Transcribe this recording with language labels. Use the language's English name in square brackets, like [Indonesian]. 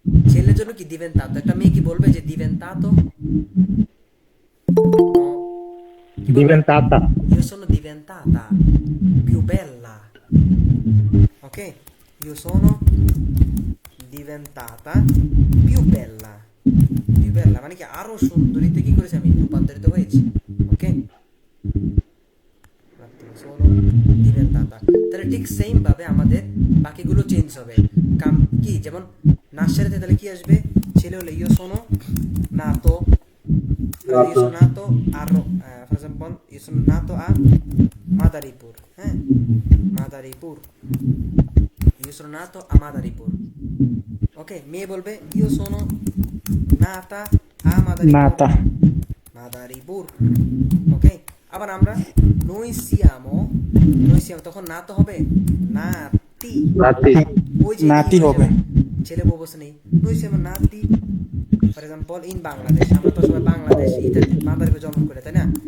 [Bangla] ছেলের জন্য কি diventato, একটা মেয়ে কি বলবে যে diventato? [Italian] diventata। io io sono diventata più bella. Ok? Io sono diventata più bella. Più bella [Bangla] মানে কি আরো সুন্দরীতে কি করেছি আমি রূপান্তরিত হয়েছি। [Italian] ওকে, sono diventata। [Bangla] তাহলে ঠিক সেম ভাবে আমাদের বাকিগুলো চেঞ্জ হবে। কাম কি যেমন নার্সারিতে তাহলে কি আসবে, ছেলে হলে [Italian] io sono nato, io sono nato a for example io sono nato a Madaripur, Madaripur, io sono nato a Madaripur। ok, [Bangla] মেয়ে বলবে [Italian] io sono nata a Madaripur, নাতা Madaripur। [Bangla] ok, আবার আমরা [Italian] noi siamo [Bangla] তখন না তো হবে নাতি, ওই যে [Italian] নাতি [Bangla] কি হয়ে হবে। যাবে, ছেলে বউ বসে নেই, [Italian] noi siamo nati [Bangla] for example in Bangladesh, আমরা তো সবাই বাংলাদেশ ইতালি মাদারীপুর জন্ম করে, তাই না?